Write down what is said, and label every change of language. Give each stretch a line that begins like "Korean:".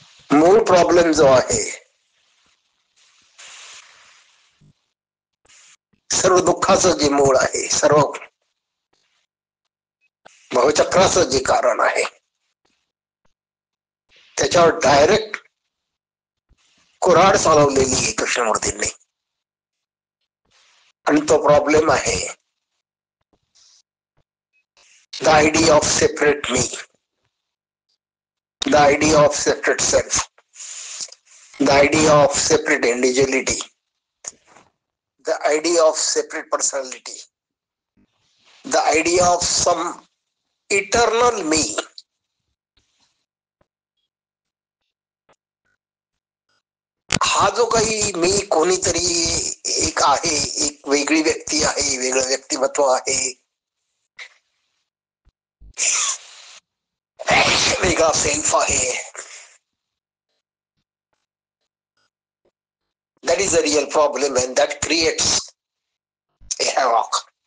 Marathi: मूळ प्रॉब्लेम जो आहे, सर्व दुःखाचं जे मूळ आहे, सर्व भवचक्राचं जे कारण आहे, त्याच्यावर डायरेक्ट कुऱ्हाड चालवलेली आहे कृष्णमूर्तींनी.
English: आणि तो प्रॉब्लेम आहे the idea of separate me, the idea of separate self, the idea of separate individuality, the idea of separate personality, the idea of some eternal me.
Marathi: हा जो काही मी कोणीतरी एक आहे, एक वेगळी व्यक्ती आहे, वेगळं व्यक्तिमत्व आहे, वेगळा सेल्फ आहे,
English: that is a real problem and that creates a havoc.